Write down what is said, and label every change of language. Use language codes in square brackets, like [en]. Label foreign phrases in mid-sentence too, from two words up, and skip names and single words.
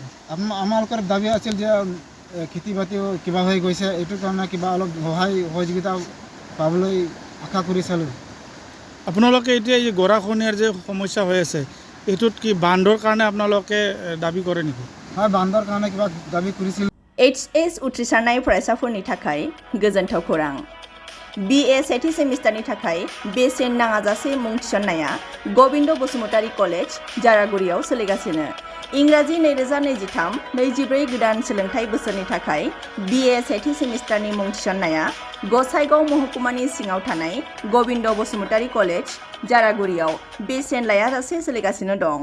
[as] আমালোকৰ দাবী আছিল যে খেতি বাতিও কিবা হৈ গৈছে, এইটোৰ কাৰণে কিবা অলপ সহযোগিতা পাবলৈ আশা কৰিছিলোঁ। আপোনালোকে এতিয়া এই গৰাখহনীয়াৰ যে সমস্যা হৈ আছে, এইটোত কি বান্ধৰ কাৰণে আপোনালোকে দাবী কৰে নেকি? হয়, বান্ধৰ কাৰণে কিবা দাবী কৰিছিল। [brx] HS उथ्रिसारनाय फरायसाफोरनि थाखाय गोजोनथाव खौरां। BA सेथि सेमिस्टारनि थाखाय बेसेन नाङाजासे मुं थिसननाया गबिन्द बसुमतारी कलेज जारागुरियाव सोलिगासिनो। इंराजि 2023-24 गोदान सोलोंथाइ बोसोरनि थाखाय BA सेथि सेमिस्टारनि मुं थिसननाया गसाइगाव महकुमानि सिङाव थानाय गबिन्द बसुमतारी कलेज जारागुरियाव बेसेन लायाजासे सोलिगासिनो दं।